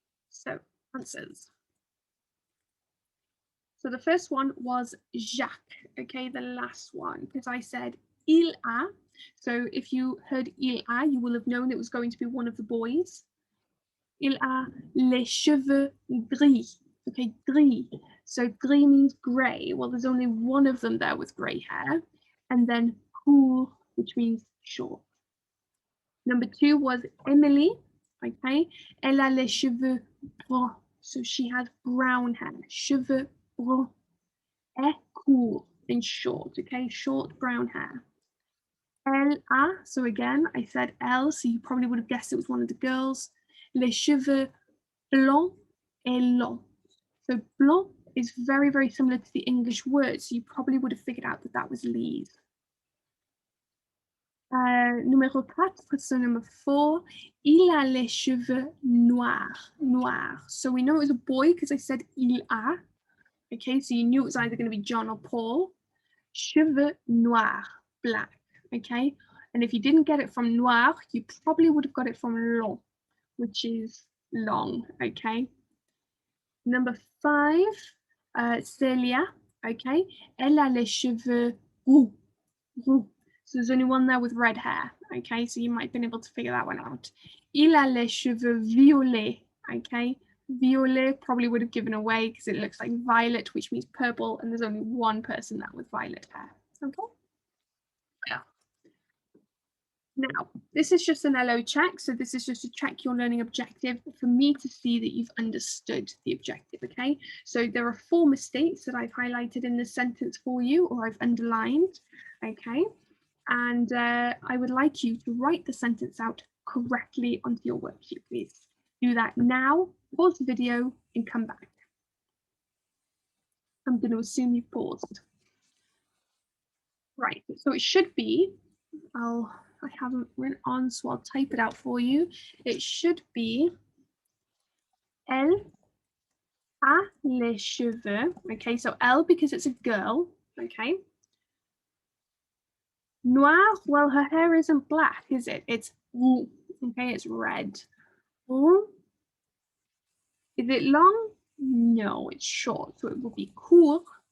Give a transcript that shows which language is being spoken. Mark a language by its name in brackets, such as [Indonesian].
[English] So, answers. So the first one was Jacques, okay, the last one, because I said il a. So if you heard il a, you will have known it was going to be one of the boys. [French] Il a les cheveux gris, okay, gris. [English] So gris means grey. Well, there's only one of them there with grey hair. And then court, which means short. Number 2 was Emily, okay. [French] Elle a les cheveux bruns. [English] So she has brown hair, cheveux bruns. Et court, in short, okay, short brown hair. Elle a, so again, I said elle, so you probably would have guessed it was one of the girls. [French] Les cheveux blancs et longs. [English] So blanc is very, very similar to the English word, so you probably would have figured out that that was Lise. [French] Numéro 4, [English] so number 4, [French] il a les cheveux noirs, noirs. [English] So we know it was a boy because I said il a. Okay, so you knew it was either going to be John or Paul. Cheveux noirs, black, okay? And if you didn't get it from noir, you probably would have got it from long, which is long, okay? Number 5, Celia, okay? [French] Elle a les cheveux roux, roux. [English] So there's only one there with red hair, okay? So you might have been able to figure that one out. [French] Il a les cheveux violets, [English] okay? Violet probably would have given away because it looks like violet, which means purple, and there's only one person there with violet hair, okay? Yeah. Now, this is just an LO check, so this is just to check your learning objective for me to see that you've understood the objective, okay? So there are 4 mistakes that I've highlighted in this sentence for you, or I've underlined, okay? And I would like you to write the sentence out correctly onto your worksheet, please. Do that now, pause the video, and come back. I'm going to assume you've paused. Right, so it should be, I haven't written on, so I'll type it out for you. It should be [French] Elle a les cheveux. [English] Okay, so Elle because it's a girl. Okay. Noir, well, her hair isn't black, is it? It's roux. Okay, it's red. Roux. Is it long? No, it's short. So it will be court.